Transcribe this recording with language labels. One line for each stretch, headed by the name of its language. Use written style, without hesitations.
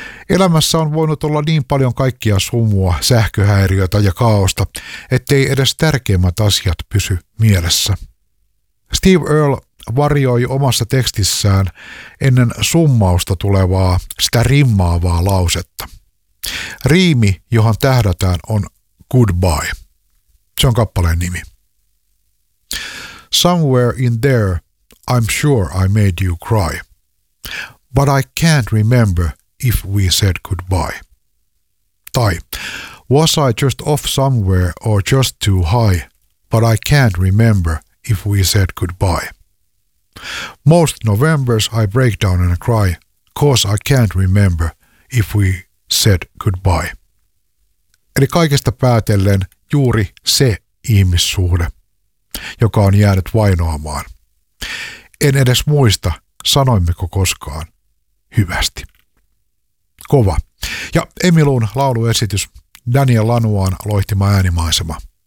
Finnish: Elämässä on voinut olla niin paljon kaikkia sumua, sähköhäiriötä ja kaaosta, ettei edes tärkeimmät asiat pysy mielessä. Steve Earle varjoi omassa tekstissään ennen summausta tulevaa, sitä rimmaavaa lausetta. Riimi, johon tähdätään, on Goodbye. Se on kappaleen nimi.
English: Somewhere in there, I'm sure I made you cry. But I can't remember if we said goodbye.
Finnish: Tai,
English: was I just off somewhere or just too high, but I can't remember if we said goodbye. Most Novembers I break down and cry, 'cause I can't remember if we said goodbye.
Finnish: Eli kaikesta päätellen juuri se ihmissuhde, joka on jäänyt vainoamaan. En edes muista, sanoimmeko koskaan hyvästi. Kova. Ja Emmylou'n lauluesitys, Daniel Lanois'n loihtima äänimaisema.